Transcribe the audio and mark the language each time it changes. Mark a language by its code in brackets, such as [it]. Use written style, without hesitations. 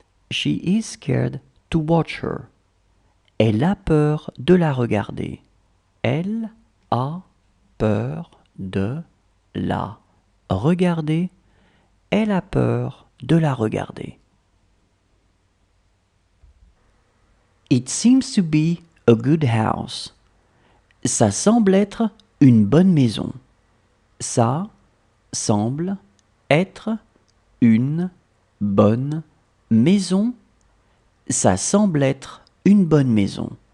[en] She is scared to watch her. [fr] Elle a peur de la regarder. Elle a peur de la regarder. Elle a peur de la regarder. [en] It seems to be a good house. [fr] Ça semble être une bonne maison. Ça semble être une bonne maison. Ça semble être une bonne maison.